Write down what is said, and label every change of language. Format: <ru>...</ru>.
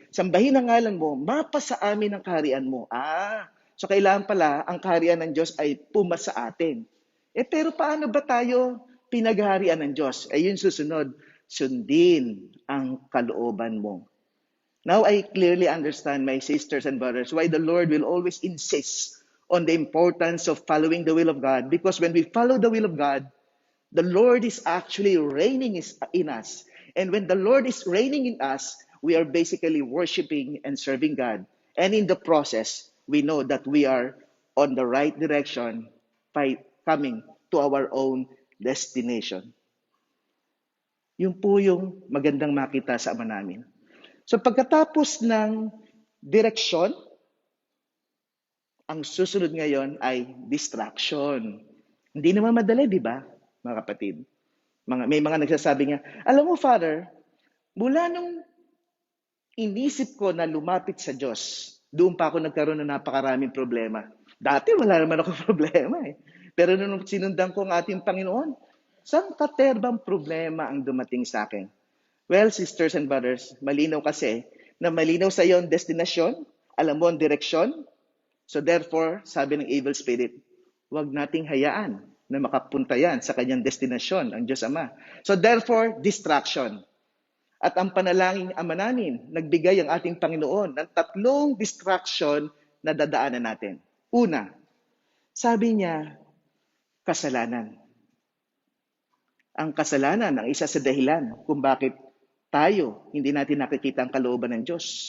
<tl>Sambahin ang ngalan mo, mapa sa amin ang kaharian mo. So kailangan pala ang kaharian ng Diyos ay pumasa sa atin. Pero paano ba tayo pinagharian ng Diyos? Yun susunod, sundin ang kalooban mo.</tl> <en>Now I clearly understand, my sisters and brothers, why the Lord will always insist on the importance of following the will of God. Because when we follow the will of God, the Lord is actually reigning in us. And when the Lord is reigning in us, we are basically worshiping and serving God. And in the process, we know that we are on the right direction by coming to our own destination.</en> <tl>Yun po yung magandang makita sa ama namin. So pagkatapos ng direksyon, ang susunod ngayon ay distraction. Hindi naman madali, di ba, mga kapatid? May mga nagsasabi nga, alam mo, Father, mula nung inisip ko na lumapit sa Diyos, doon pa ako nagkaroon ng napakaraming problema. Dati wala naman ako problema eh. Pero nung sinundan ko ang ating Panginoon, saan katerbang problema ang dumating sa akin? Well,</tl> <en>sisters and brothers,</en> <tl>malinaw kasi na malinaw sa iyo ang destinasyon, alam mo ang direksyon. So therefore, sabi ng evil spirit, huwag nating hayaan na makapunta yan sa kanyang destinasyon, ang Diyos Ama.</tl> <en>So therefore, distraction.</en> <tl>At ang panalangin ama namin, nagbigay ang ating Panginoon ng 3 distraction na dadaanan natin. Una, sabi niya, kasalanan. Ang kasalanan ang isa sa dahilan kung bakit tayo hindi natin nakikita ang kalooban ng Diyos.</tl>